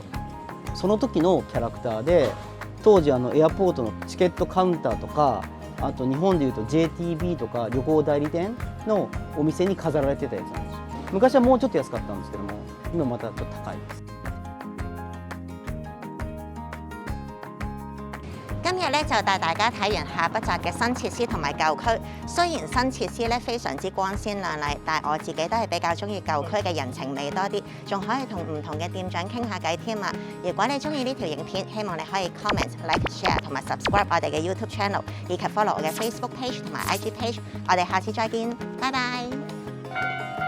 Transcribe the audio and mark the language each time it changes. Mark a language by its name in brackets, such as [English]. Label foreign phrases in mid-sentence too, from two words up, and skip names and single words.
[Japanese] その時のキャラクターで、当時エアポートのチケットカウンターとか、あと日本でいうと JTB とか旅行代理店のお店に飾られてたやつなんですよ。昔はもうちょっと安かったんですけども、今またちょっと高いです。 [Cantonese] 今日咧就帶大家睇完下北澤嘅新設施同埋舊區。雖然新設施咧非常之光鮮亮麗，但係我自己都係比較中意舊區嘅人情味多啲，仲可以同唔同嘅店長傾下偈添啊！如果你中意呢條影片，希望你可以 [English] comment、like、share [Cantonese] 同埋 subscribe 我哋嘅 YouTube channel， 以及 follow 我嘅 Facebook page 同埋 IG page。我哋下次再見，拜拜。